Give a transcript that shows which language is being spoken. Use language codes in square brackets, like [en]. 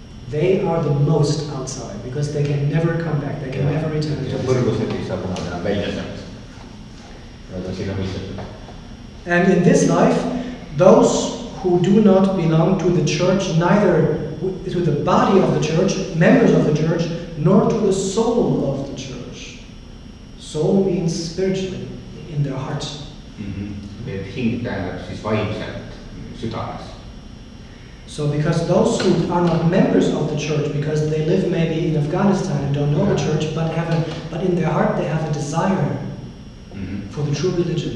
[en] They are the most outside because they can never come back, they can never return to this. [et] Põrgused ei saa kunagi enam välja sealt. Nad on sinna mõistetud. [en] And in this life, those who do not belong to the church, neither to the body of the church, members of the church, nor to the soul of the church. Soul means spiritually, in their heart. [et] Et hing tähendab siis vaimselt südames. [en] So because those who are not members of the church, because they live maybe in Afghanistan and don't know the church, but in their heart they have a desire for the true religion.